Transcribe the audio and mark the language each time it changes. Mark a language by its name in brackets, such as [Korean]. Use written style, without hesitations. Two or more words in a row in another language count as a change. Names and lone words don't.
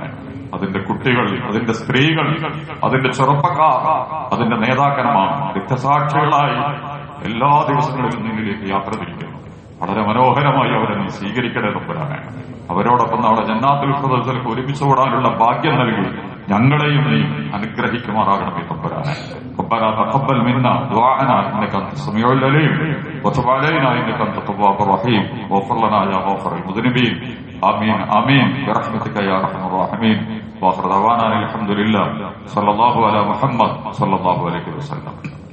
[Malayalam] അതിന്റെ കുട്ടികൾ, അതിന്റെ സ്ത്രീകൾ, അതിന്റെ ചെറുപ്പക്കാർ, അതിന്റെ നേതാക്കന്മാർ രക്തസാക്ഷികളായി എല്ലാ ദിവസങ്ങളിലും നിന്നിലേക്ക് യാത്ര തിരിക്കുന്നു. വളരെ മനോഹരമായി അവരെ നീ സ്വീകരിക്കണേ തമ്പുരാനെ. അവരോടൊപ്പം നാളെ ജന്നാത്തുൽ ഫിർദൗസിലേക്ക് ഒരുമിച്ച് ഓടാനുള്ള ഭാഗ്യം നൽകി ഞങ്ങളെയും നീ അനുഗ്രഹിക്കുമാറാകണമേ തമ്പുരാനെ. [Arabic] ربنا تقبل منا دعاءنا انك انت السميع العليم وتب علينا انك انت التواب الرحيم واغفر لنا يا غافر المذنبين امين امين برحمتك يا ارحم الراحمين واخر دعوانا الحمد لله صلى الله على محمد صلى الله عليه وسلم.